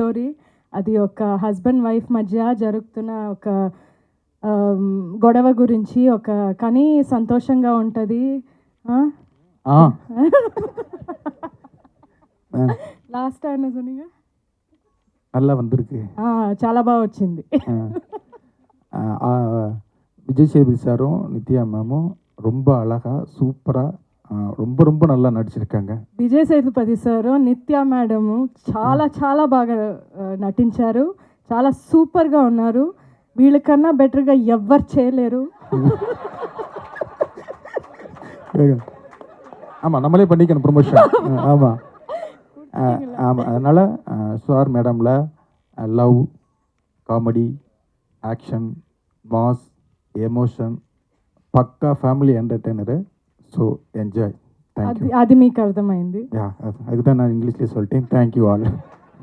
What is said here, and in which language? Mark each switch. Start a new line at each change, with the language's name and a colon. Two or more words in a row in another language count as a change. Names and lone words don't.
Telugu: స్టోరీ. అది ఒక
English: husband wife
Telugu: మధ్య జరుగుతున్న ఒక గొడవ గురించి, కానీ సంతోషంగా ఉంటుంది. లాస్ట్ ఆయన சொன்னீங்க
Tamil: நல்லா வந்திருக்கு.
Telugu: చాలా బాగా వచ్చింది.
Tamil: விஜய் சேதுபதி சாரும் நித்யா மேமும் ரொம்ப அழகாக சூப்பராக ரொம்ப ரொம்ப நல்லா நடிச்சிருக்காங்க.
Telugu: విజయ్ సేతుపతి సారు నిత్య మేడము చాలా చాలా బాగా నటించారు. చాలా సూపర్గా ఉన్నారు. వీళ్ళకన్నా బెటర్గా ఎవ్వరు చేయలేరు.
Tamil: ஆமாம், நம்மளே பண்ணிக்கணும் ப்ரொமோஷன். ஆமாம் ஆமாம். அதனால் சார் மேடமில்
English: love, comedy, action, mass,
Telugu: ఎమోషన్, పక్కా
English: family entertainer. So enjoy. Thank you.
Telugu: అది మీకు అర్థమైంది.
Tamil: அதுதான் நான் இங்கிலீஷ்லேயே சொல்லிட்டேன்.
English: thank you all.